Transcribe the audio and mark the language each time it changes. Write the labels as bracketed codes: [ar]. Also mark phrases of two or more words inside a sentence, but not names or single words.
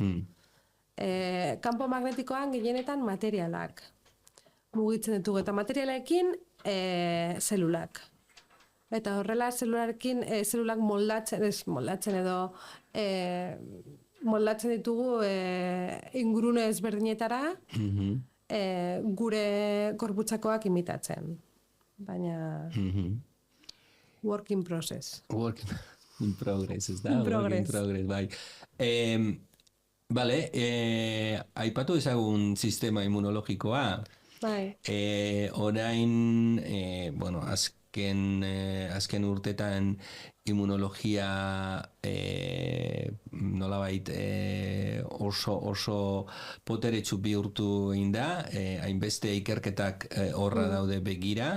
[eu] Kanpo magnetikoan gehienetan materialak mugitzen ditugu eta materialekin zelulak. Eta horrela zelulak moldatzen edo moldatzen ditugu ingurune ezberdinetara gure gorputzakoak imitatzen. [en] Baina work in process. Work in progress, [eu] ez da? [en] In progress, [eu] bai. Bale, aipatu ezagun sistema immunologikoa. Bai. Orain, azken urtetan immunologia nolabait oso poteretsu bihurtu egin da, hainbeste ikerketak horra daude begira.